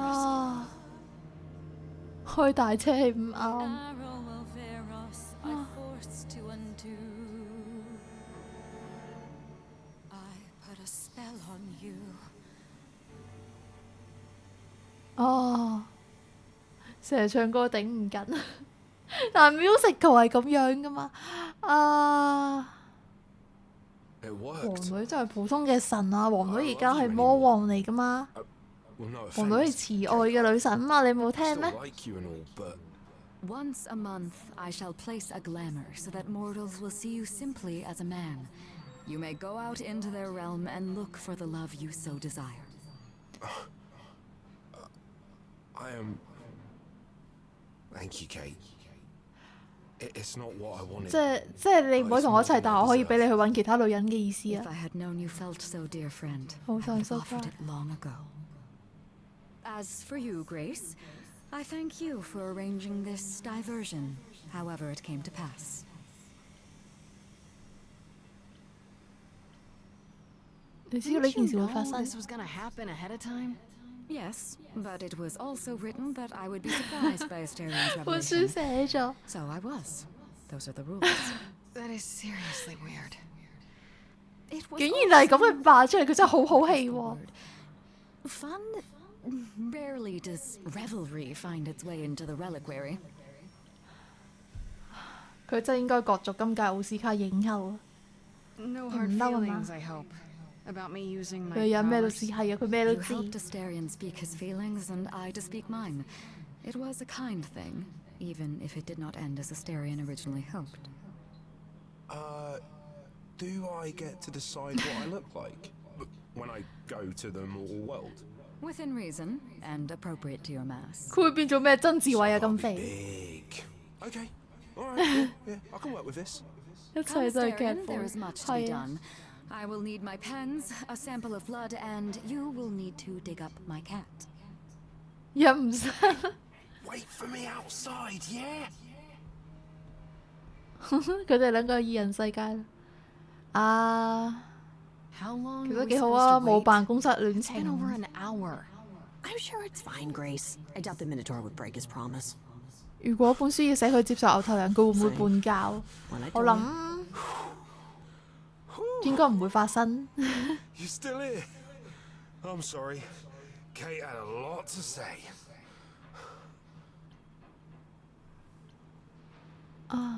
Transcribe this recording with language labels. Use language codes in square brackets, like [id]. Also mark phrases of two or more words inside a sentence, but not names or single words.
[yue] 啊，開大車係唔啱。 [en] Arrow of Eros I forced to undo. I put a spell on you. [yue] 哦，成日唱歌頂唔緊，但 musical 係咁樣噶嘛？啊， [en] It [yue] 王 [en] worked. [yue] 女真係普通嘅神啊！王女而家係魔王嚟噶嘛？ [en] Well, no [yue] 王女係 [en] offense. [yue] 慈愛嘅女神啊嘛！你冇聽 [en] Still [yue] 咩？ [en] like you and all, but Once a month, I shall place a glamour so that mortals will see you simply as a man. You may go out into their realm and look for the love you so desire. I am. Thank you, Kate. It's not what I wanted. [yue] 即係你唔可以同我一齊，但我可以俾你去揾其他女人嘅意思 [en] If 啊！ I had known you felt so, dear friend, [yue] 好 [en] I [yue] 想 [en] would [yue] 收 [en] have [yue] 翻 [en] offered。it long ago. As for you, Grace, I thank you for arranging this diversion, however it came to pass. [yue] 你知道呢 [en] Didn't [yue] 件 [en] you [yue] 事會 [en] know [yue] 發生？ [en] this was gonna happen ahead of time? Yes, but it was also written that I would be surprised by Asterian's [yue] 本書 [en] revelation. [yue] 寫咗， [en] So I was. Those are the rules. That is seriously weird. It was [yue] 竟然係咁 [en] also [yue] 嘅扮出嚟，佢真係好好戲喎！ [en] word. Fun? Rarely does revelry find its way into the reliquary. [yue] 佢真係應該角逐今屆奧斯卡影后啊！ [en] No hard Love 'em, feelings, I hope, about me using [yue] 佢 [en] my [yue] 有咩都 [en] powers. [yue] 知，係啊，佢咩都 [en] You [yue] 知。 [en] helped Asterion speak his feelings, and I to speak mine. It was a kind thing, even if it did not end as Asterion originally hoped. Do I get to decide what I look like when I go to the mortal world? Within reason, and appropriate to your mass. [yue] 佢會變做咩曾志偉啊？ [en] I'll [yue] 咁 [en] be [yue] 肥， [en] big. Okay. All right. Yeah, I can work with this. [yue] 一 [en] Come, [yue] 切都係 [en] Asterion, [yue] 劇 [en] there [yue] 本， [en] is much to be [yue] 係啊。 [en] done. I will need my pens, a sample of blood, and you will need to dig up my cat. [yue] 忍唔晒， [en] Wait for me outside, yeah? [yue] 佢哋兩個二人世界啦。啊， [en] How long [yue] 其 [en] are [yue] 實 [en] we [yue] 幾好 [en] supposed [yue] 啊！ [en] to [yue] 冇 [en] wait? [yue] 辦公室戀 [en] It's been over [yue] 情。 [en] an hour. I'm sure it's fine, Grace. I doubt the Minotaur would break his promise. [yue] 如果本書要寫佢接受牛頭人，佢會唔會叛教？ [en] When I [yue] 我 [en] tell [yue] 諗應該唔會發生。 [en] You still here? I'm sorry. Kate had a lot to say. 啊，